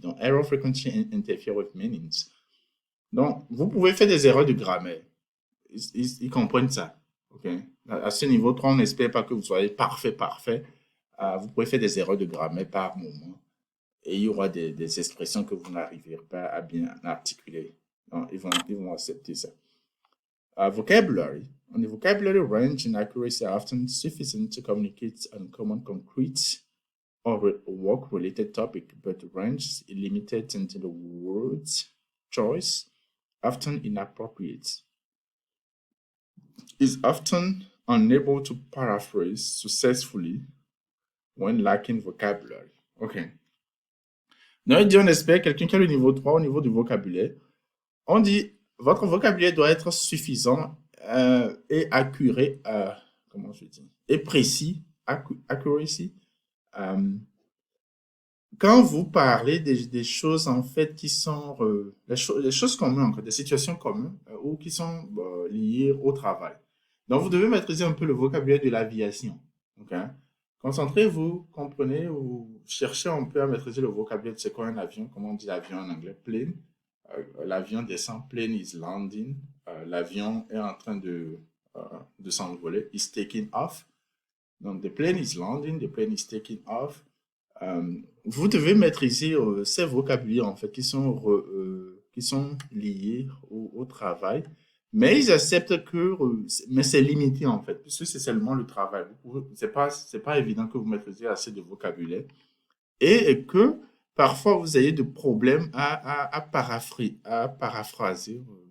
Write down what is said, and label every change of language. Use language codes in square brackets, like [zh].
[fr] Donc, [en] error frequently interfere with meanings. [fr] Donc, vous pouvez faire des erreurs de grammaire. Ils comprennent ça. OK? À ce niveau 3, on n'espère pas que vous soyez parfait, parfait. Vous pouvez faire des erreurs de grammaire par moment. Et il y aura des expressions que vous n'arriverez pas à bien articuler. Donc, ils vont accepter ça. [en] Vocabulary. On the vocabulary range and accuracy are often sufficient to communicate on common concrete or work-related topic, but range is limited into the words choice, often inappropriate. Is often unable to paraphrase successfully when lacking vocabulary. OK. [fr] Donc, il dit, on espère quelqu'un qui a le niveau 3 au niveau du vocabulaire. On dit, votre vocabulaire doit être suffisant et accuré, comment je dis, et précis, accuracy. Quand vous parlez des choses en fait qui sont les choses communes, des situations communes ou qui sont liées au travail. Donc, vous devez maîtriser un peu le vocabulaire de l'aviation. OK? Concentrez-vous, comprenez ou cherchez un peu à maîtriser le vocabulaire de c'est quoi un avion, comment on dit l'avion en anglais, plane. L'avion descend, [en] plane is landing. [fr] L'avion est en train de s'envoler, [en] is taking off. Donc, the plane is landing, the plane is taking off. [fr] Vous devez maîtriser ces vocabulaires en fait qui sont liés au travail, mais ils acceptent que mais c'est limité en fait puisque c'est seulement le travail. C'est pas évident que vous maîtrisez assez de vocabulaire et que parfois vous ayez des problèmes à paraphraser.